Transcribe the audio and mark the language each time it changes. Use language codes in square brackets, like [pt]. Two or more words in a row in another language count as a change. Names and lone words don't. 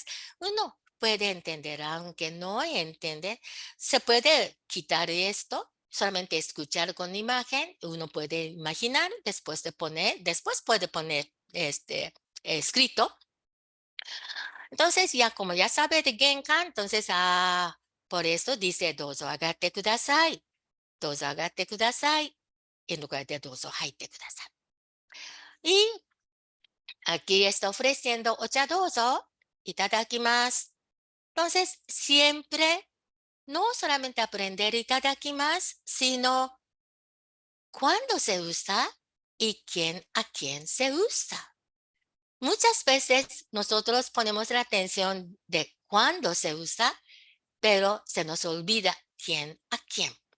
[es] Uno puede entender, aunque no entiende, se puede quitar esto, solamente escuchar con imagen. Uno puede imaginar, después puede poner escrito. Entonces, como ya sabe de Genkan, entonces, por eso dice, [ja] どうぞ上がってください. どうぞ上がってください. [es] En lugar de [ja] どうぞはいてください. [es] Y aquí está ofreciendo [ja] お茶どうぞ. [es] Itadakimasu. Entonces, siempre, no solamente aprender itadakimasu, sino cuándo se usa y a quién se usa. Muchas veces nosotros ponemos la atención de cuándo se usa, pero se nos olvida quién a quién.